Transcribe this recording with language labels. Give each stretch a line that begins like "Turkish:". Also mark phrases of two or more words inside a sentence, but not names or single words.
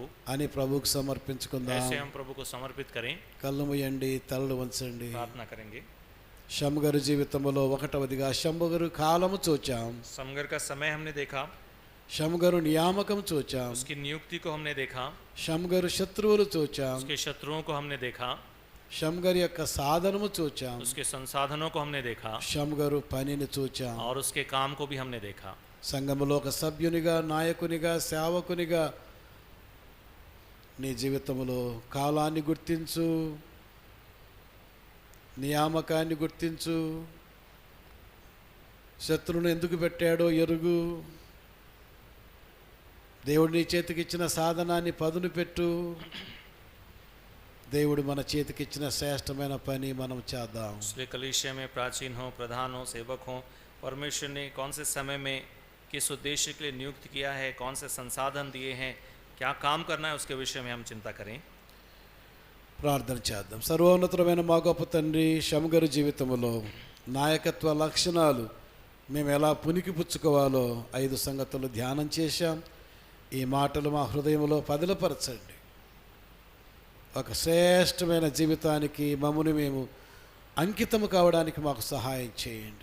Telugu: అని ప్రభువుకు సమర్పించుకుందాం.
Hindi: ऐसे हम प्रभु को समर्पित करें।
Telugu: కళ్ళు మూయండి, తలలు వంచండి.
Hindi: प्रार्थना करेंगे।
Telugu: శంభగారు జీవితంలో ఒకటవదిగా శంభగారు కాలము చూచాం,
Hindi: समगर का समय हमने देखा,
Telugu: శంభగారు నియామకం చూచాం,
Hindi: उसकी नियुक्ति को हमने देखा,
Telugu: శంభగారు శత్రువులు చూచాం,
Hindi: उसके शत्रुओं को हमने देखा,
Telugu: శంభగారి యొక్క సాధనము చూచాం,
Hindi: उसके संसाधनों को हमने देखा,
Telugu: శంభగారు పనిని చూచాం.
Hindi: और उसके काम को भी हमने देखा।
Telugu: సంఘములో ఒక సభ్యునిగా, నాయకునిగా, సేవకునిగా నీ జీవితంలో కాలాన్ని గుర్తించు, నియామకాన్ని గుర్తించు, శత్రువును ఎందుకు పెట్టాడో ఎరుగు, దేవుడు నీ చేతికిచ్చిన సాధనాన్ని పదును పెట్టు. దేవుడు మన చేతికిచ్చిన శ్రేష్టమైన పని మనం చేద్దాం.
Hindi: इसलिए कलीसिया में प्राचीन हो, प्रधान हो, सेवक हो, परमेश्वर ने कौन से समय में किस उद्देश्य के लिए नियुक्त किया है, कौन से संसाधन दिए हैं, क्या काम करना है, उसके विषय में हम चिंता करें।
Telugu: ప్రార్థన చేద్దాం. సర్వోన్నతమైన మా గొప్ప తండ్రి, శంభగారు జీవితంలో నాయకత్వ లక్షణాలు మేము ఎలా పుణికిపుచ్చుకోవాలో 5 సంగతులు ధ్యానం చేశాం. ఈ మాటలు మా హృదయంలో పదిలపరచండి. ఒక శ్రేష్టమైన జీవితానికి మమ్మల్ని మేము అంకితము కావడానికి మాకు సహాయం చేయండి.